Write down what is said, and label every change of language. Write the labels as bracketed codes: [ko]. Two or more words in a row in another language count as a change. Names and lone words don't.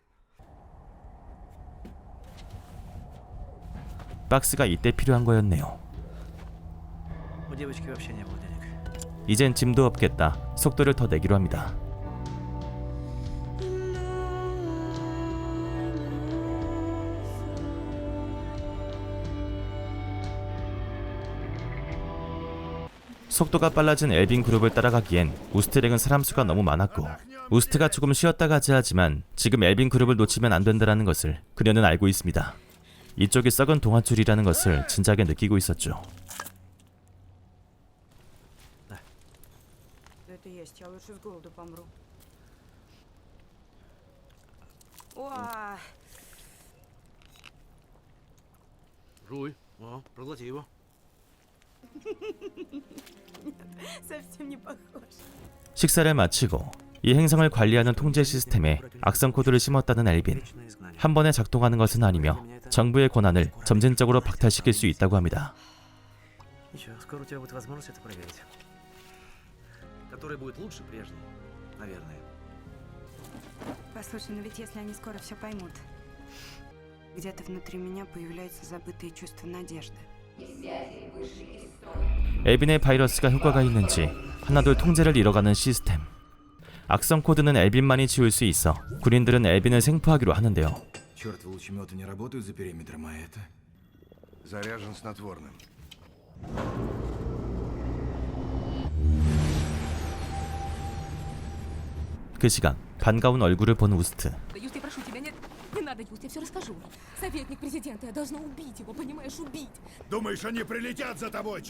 [ko] 박스가 이때 필요한 거였네요. [ru] У девочки вообще не было денег. [ko] 이젠 짐도 없겠다. 속도를 더 내기로 합니다. 속도가 빨라진 엘빈 그룹을 따라가기엔 우스트랙은 사람 수가 너무 많았고 우스트가 조금 쉬었다 가자 하지만 지금 엘빈 그룹을 놓치면 안 된다는 것을 그녀는 알고 있습니다. 이쪽이 썩은 동아줄이라는 것을 진작에 느끼고 있었죠. [ru] Это есть, я лучше с голоду помру. Уа! Жуй. О, проглоти его. Совсем не похож. [ko] 식사를 마치고 이 행성을 관리하는 통제 시스템에 악성 코드를 심었다는 엘빈. [ru] Вечное изгнание. [ko] 한 번에 작동하는 것은 아니며 정부의 권한을 점진적으로 박탈시킬 수 있다고 합니다. [ru] Ничего, скоро у тебя будет возможность это проверить. Который будет лучше прежней, наверное. Послушай, но ведь если они скоро все поймут, где-то внутри меня появляются забытые чувства надежды. [ko] 엘빈의 바이러스가 효과가 있는지 하나둘 통제를 잃어가는 시스템. 악성 코드는 엘빈만이 지울 수 있어 군인들은 엘빈을 생포하기로 하는데요. [ru] Черт, лучеметы не работают за периметром, а это... Заряжен снотворным. [ko] 그 시간 반가운 얼굴을 본 우스트. [ru] Да, Юст, я прошу тебя, не надо, Юст, я все расскажу. Советник президента, я должна убить его, понимаешь, убить. Думаешь, они прилетят за тобой?